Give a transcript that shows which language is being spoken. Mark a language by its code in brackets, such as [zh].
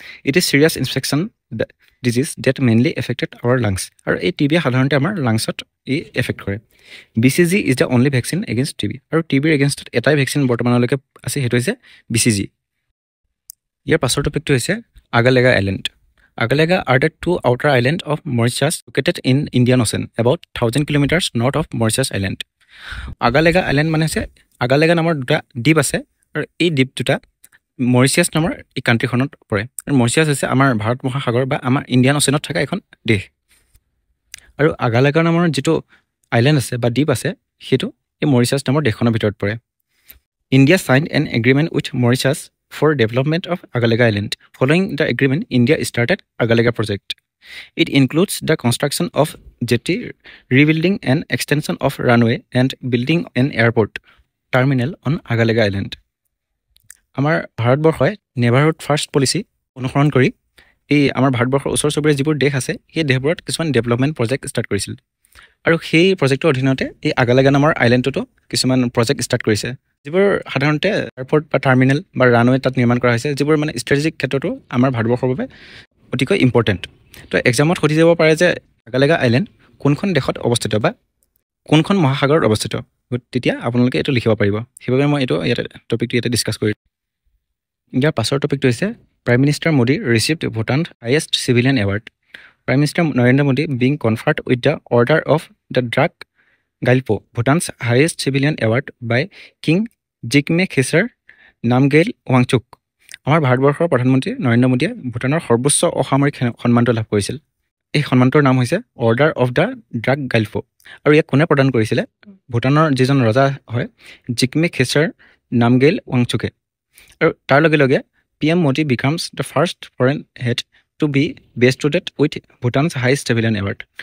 [en] It is serious infection disease that mainly affected our lungs. [as] আৰু এই TB সাধাৰণতে আমাৰ লাংছত এফেক্ট কৰে। [en] BCG is the only vaccine against TB। [as] আৰু TBৰ এগেইনষ্টত এটাই ভেকচিন বৰ্তমানলৈকে আছে, সেইটো হৈছে BCG। ইয়াৰ পাছৰ টপিকটো হৈছে Agalega island. [en] Agalega are the two outer islands of Mauritius located in Indian Ocean, about 1000 kilometers north of Mauritius Island. [as] Agalega Island মানে হৈছে আগালেগা নামৰ দুটা দ্বীপ আছে, আৰু এই দ্বীপ দুটা মৰিচিয়াছ নামৰ এই কাণ্ট্ৰিখনত পৰে। আৰু মৰিচিয়াছ হৈছে আমাৰ ভাৰত মহাসাগৰ বা আমাৰ ইণ্ডিয়ান অ'চেনত থকা এখন দেশ। আৰু আগালেগা নামৰ যিটো আইলেণ্ড আছে বা দ্বীপ আছে, সেইটো এই মৰিচিয়াছ নামৰ দেশখনৰ ভিতৰত পৰে। [en] India signed an agreement with Mauritius for development of Agalega Island. Following the agreement, India started Agalega project. It includes the construction of jetty, rebuilding and extension of runway, and building an airport terminal on Agalega Island. [as] আমাৰ ভাৰতবৰ্ষই neighbourhood first policy অনুসৰণ কৰি এই আমাৰ ভাৰতবৰ্ষৰ ওচৰ চুবুৰীয়া যিবোৰ দেশ আছে, সেই দেশবোৰত কিছুমান ডেভেলপমেণ্ট প্ৰজেক্ট ষ্টাৰ্ট কৰিছিল। আৰু সেই প্ৰজেক্টৰ অধীনতে এই আগালেগা নামৰ আইলেণ্ডটোতো কিছুমান প্ৰজেক্ট ষ্টাৰ্ট কৰিছে, যিবোৰ সাধাৰণতে এয়াৰপৰ্ট বা টাৰ্মিনেল বা ৰানৱে তাত নিৰ্মাণ কৰা হৈছে, যিবোৰ মানে ষ্ট্ৰেটেজিক ক্ষেত্ৰতো আমাৰ ভাৰতবৰ্ষৰ বাবে অতিকৈ ইম্পৰ্টেণ্ট। তো এক্সামত সুধি যাব পাৰে যে আগালেগা আইলেণ্ড কোনখন দেশত অৱস্থিত বা কোনখন মহাসাগৰত অৱস্থিত, তেতিয়া আপোনালোকে এইটো লিখিব পাৰিব। সেইবাবে মই টপিকটো ইয়াতে ডিছকাছ কৰিম। ইয়াৰ পাছৰ টপিকটো হৈছে [en] Prime minister Modi received Bhutan highest civilian award. Prime Minister Narendra Modi being conferred with the Order of the Druk Gyalpo, Bhutan's highest civilian award by King Jigme Khesar Namgyel Wangchuk. [as] আমাৰ ভাৰতবৰ্ষৰ প্ৰধানমন্ত্ৰী নৰেন্দ্ৰ মোদীয়ে ভূটানৰ সৰ্বোচ্চ অসামৰিক সন্মানটো লাভ কৰিছিল। এই সন্মানটোৰ নাম হৈছে অৰ্ডাৰ অফ দ্য ড্ৰাক গাইল্পো আৰু ইয়াক কোনে প্ৰদান কৰিছিলে? ভূটানৰ যিজন ৰজা হয় জিগমে খেচাৰ নামগেল ৱাংচুকে। আৰু তাৰ লগে লগে [en] PM Modi becomes the first foreign head to be bestowed with Bhutan's highest civilian award.